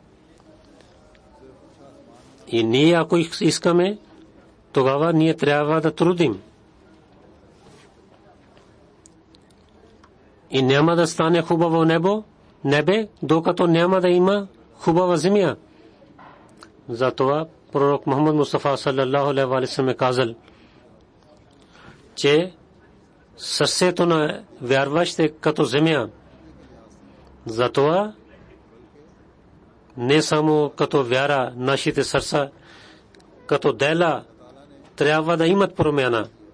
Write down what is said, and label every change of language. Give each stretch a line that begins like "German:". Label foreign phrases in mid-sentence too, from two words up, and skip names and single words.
Bulgarian: И ние, ако искаме, тогава ние трябва да трудим. И няма да стане хубаво небе, докато няма да има хубава земя. Затова пророк Мухаммад Мустафа
Arabic: صلى الله عليه وسلم
Bulgarian: е казал, че сърцето на вярващ е като земя. Затова не само като вяра, нашите сърца, като дела трябва да имат промяна.